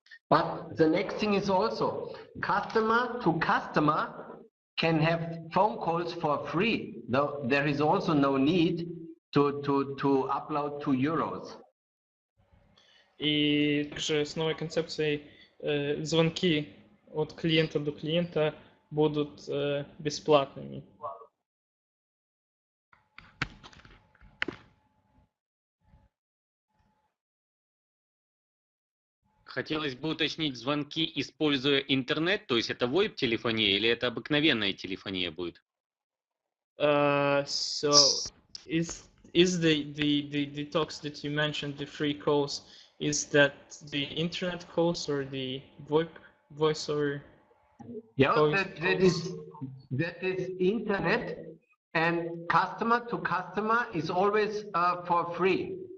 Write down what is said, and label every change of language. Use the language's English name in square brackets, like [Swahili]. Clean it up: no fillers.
[English] But the next thing is also, customer to customer can have phone calls for free. Though there is also no need to upload €2. [Russian] И также с новой концепцией звонки от клиента до клиента будут бесплатными. Хотелось бы уточнить, звонки, используя интернет, то есть это VoIP-телефония или это обыкновенная телефония будет? [English] So is the talks that you mentioned, the free calls, is that the internet calls or the VoIP, voice over? Yeah, that is internet, and customer to customer is always for free.